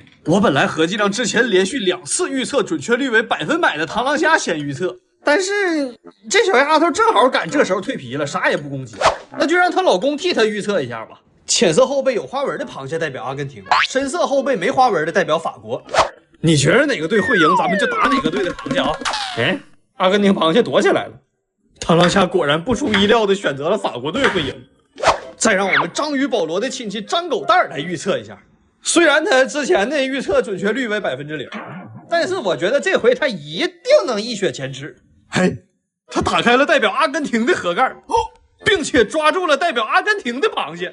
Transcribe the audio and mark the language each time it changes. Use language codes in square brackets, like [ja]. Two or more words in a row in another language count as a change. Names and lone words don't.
[zh] 我本來合計讓之前連續2次預測準確率為100%的螳螂蝦先預測，但是這小丫頭正好趕這時候蛻皮了，啥也不攻擊，那就讓她老公替她預測一下吧。淺色後背有花紋的螃蟹代表阿根廷，深色後背沒花紋的代表法國。你覺得哪個隊會贏，咱們就打哪個隊的螃蟹啊！哎，阿根廷螃蟹躲起來了，螳螂蝦果然不出意料的選擇了法國隊會贏。再讓我們章魚保羅的親戚张狗蛋來預測一下，雖然他之前的預測準確率為0%，但是我覺得這回他一定能一雪前恥。嘿，他打開了代表阿根廷的盒蓋，並且抓住了代表阿根廷的螃蟹。